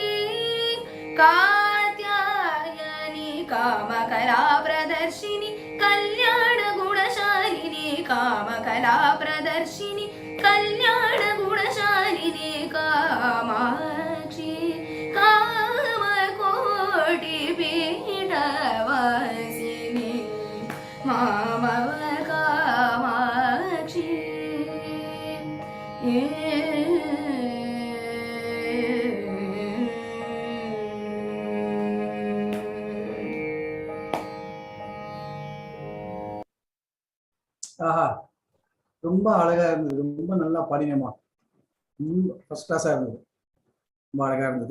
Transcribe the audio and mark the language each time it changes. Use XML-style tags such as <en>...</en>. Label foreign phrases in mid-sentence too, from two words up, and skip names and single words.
<sa>कात्यायनी कामकला प्रदर्शिनी कल्याण गुणशालिनी कामकला प्रदर्शिनी कल्याण गुणशालिनी कामाक्षी कामकोटि पीठवासिनी मामव कामाक्षी</sa> <ta>ஆஹா, ரொம்ப அழகா இருந்தது, ரொம்ப நல்லா பாடினேமா,</ta> <en>first class</en> <ta>இருந்தது, ரொம்ப அழகா இருந்தது.</ta>